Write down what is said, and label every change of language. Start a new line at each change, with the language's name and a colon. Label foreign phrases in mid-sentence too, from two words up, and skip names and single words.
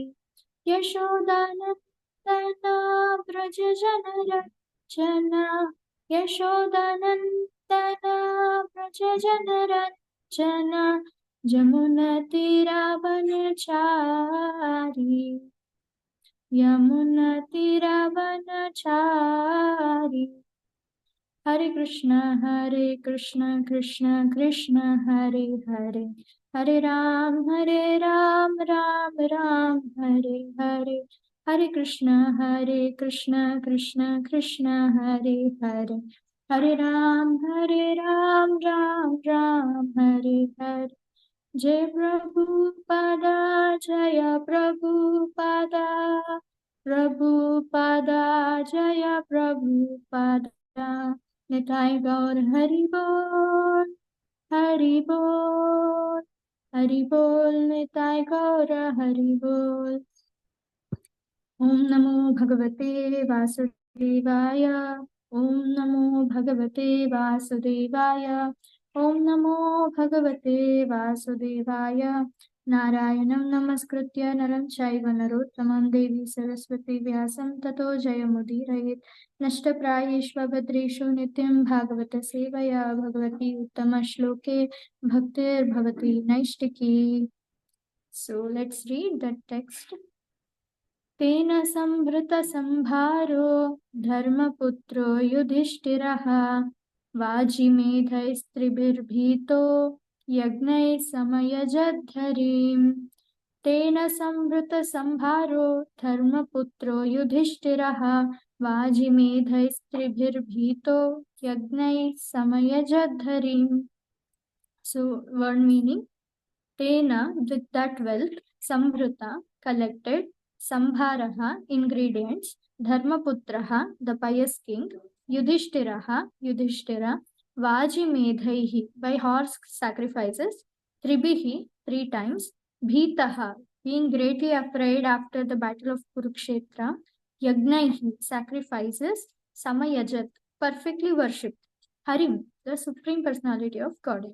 Sanskrit: यशोदानंदना व्रज जन रचना यशोदानंदना व्रज जन रचना यमुना तीरावनचारी यमुना तीरावनचारी हरे कृष्ण कृष्ण कृष्ण हरे हरे हरे राम राम राम हरे हरे हरे कृष्ण कृष्ण कृष्ण हरे हरे हरे राम राम हरे हरे जय प्रभुपादा जय प्रभुपादा प्रभुपादा जय प्रभुपादा निताय गौर हरि बोल निताय गौर हरि बोल। ओम नमो भगवते वासुदेवाय ओम नमो भगवते वासुदेवाय ओम नमो भगवते वासुदेवाय नारायणं नमस्कृत्य नरं चैव नरोत्तमं देवी सरस्वती व्यासं ततो जयमुदीरयेत् नष्टप्रायेष्वभद्रेषु नित्यं भागवत सेवया भगवती उत्तमश्लोके भक्तिर्भवति नैष्टिकी.
English: So let's read the text.
Sanskrit: तेन संभृतसंभारो धर्मपुत्रो युधिष्ठिरः वाजिमेधैस्त्रिभिर्भीतो यज्ञैः समयजद्धरीम्. तेन संभृतसंभारो धर्मपुत्रो युधिष्ठिरः वाजिमेधैस्त्रिभिर्भीतो यज्ञैः समयजद्धरीम्.
English: So word meaning: Tena, with that wealth, Sambhrita, collected, Sambharaha, ingredients, Dharmaputraha, the pious king, Yudhishthiraha, Yudhishthira, Vajimedhaihi, by horse sacrifices, Tribihi, 3 times, Bhitaha, being greatly afraid after the battle of Kurukshetra, Yagnaihi, sacrifices, Samayajat, perfectly worshipped, Harim, the Supreme Personality of Godhead.